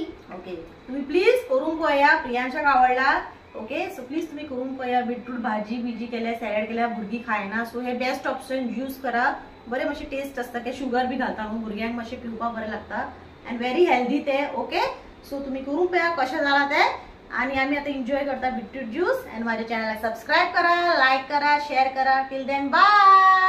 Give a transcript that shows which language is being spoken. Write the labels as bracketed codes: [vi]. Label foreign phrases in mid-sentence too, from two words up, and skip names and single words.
[kok] ओके, तुम्ही प्लीज करून पळया, प्रियांशाक आवडला। [en] okay, so please [kok] तुम्ही करून पळया। बीटरूट भाजी बिजी केल्या, सॅलड केल्या, भुरगीं खायना। सो हे [en] best option use [kok] करा, बरे मातशे टेस्ट असता, ते शुगर बी घालता न्हू, भुरग्यांक मातशे पिवपाक बरें लागता [en] and very healthy [kok] ते। [en] okay, so [kok] तुम्ही करून पळया कशें जाला ते। आणि आम्ही आता एन्जॉय करता [en] beetroot juice and [kok] माझ्या चॅनलला सबस्क्राईब करा, लाईक करा, शेअर करा। [en] till then bye.